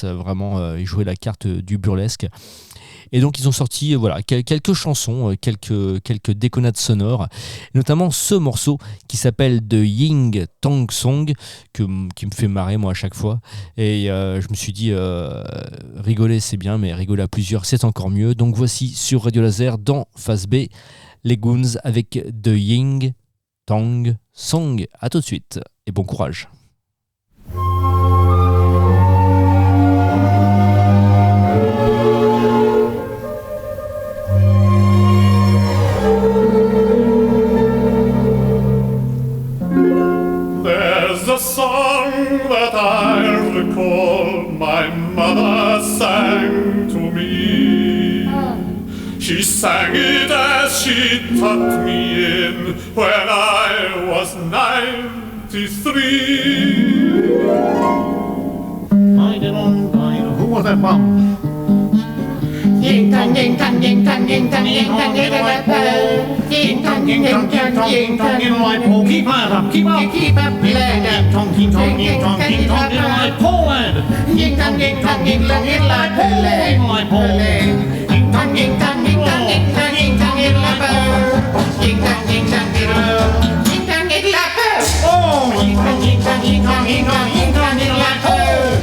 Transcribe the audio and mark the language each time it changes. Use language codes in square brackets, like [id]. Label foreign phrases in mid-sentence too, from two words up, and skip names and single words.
[fr] Vraiment, ils jouaient la carte du burlesque. Et donc ils ont sorti voilà, quelques chansons, quelques déconnades sonores, notamment ce morceau qui s'appelle The Ying Tang Song, qui me fait marrer moi à chaque fois. Et je me suis dit, rigoler c'est bien, mais rigoler à plusieurs c'est encore mieux. Donc voici sur Radio Laser, dans Phase B, les Goons avec The Ying Tang Song. À tout de suite et bon courage. [en] A song that I recall my mother sang to me. She sang it as she tucked me in when I was 93. Who was that from? Ying tang ying tang ying tang ying tang ying tang ying tang ying tang ying tang ying tang ying like Paul. Keep up, keep up, keep up, lad. Tong ying tong ying tong ying tong ying like Paul, lad. Ying tang ying tang ying tang ying like Paul, like Paul. Ying tang ying tang ying tang ying tang ying tang ying like Paul. Ying tang ying tang ying ying tang ying like Paul. Oh, ying tang ying tang ying tang ying tang ying tang ying like Paul.